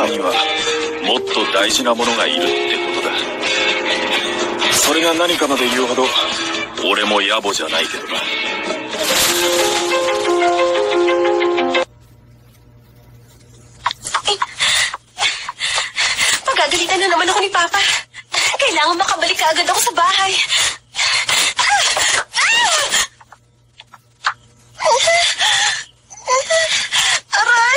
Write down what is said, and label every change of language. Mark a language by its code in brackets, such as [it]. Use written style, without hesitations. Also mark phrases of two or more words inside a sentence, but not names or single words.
[ja] もっと大事なものがいるってことだ。それが何かまで言うほど俺も野暮じゃないけどな。 [tl] Pagagalitan na naman ako ni Papa. Kailangan makabalik ka agad ako sa bahay. Aray!